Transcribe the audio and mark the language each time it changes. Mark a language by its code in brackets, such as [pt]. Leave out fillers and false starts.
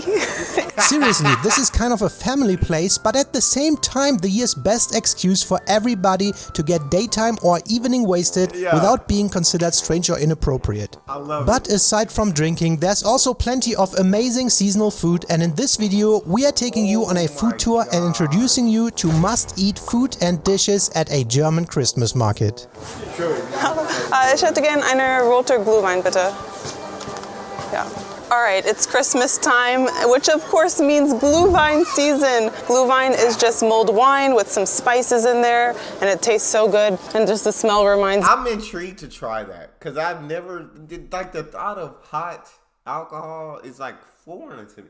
[en] Seriously, this is kind of a family place, but at the same time the year's best excuse for everybody to get daytime or evening wasted without being considered strange or inappropriate. I love But aside from drinking, there's also plenty of amazing seasonal food, and in this video we are taking you on a food tour and introducing you to must-eat food and dishes at a German Christmas market. [de] Ich hätte gern eine rote Glühwein, bitte. [en] Yeah. All right, it's Christmas time, which of course means Glühwein season. Glühwein is just mulled wine with some spices in there, and it tastes so good, and just the smell reminds me. I'm intrigued to try that, because I've never, like the thought of hot alcohol is like foreign to me.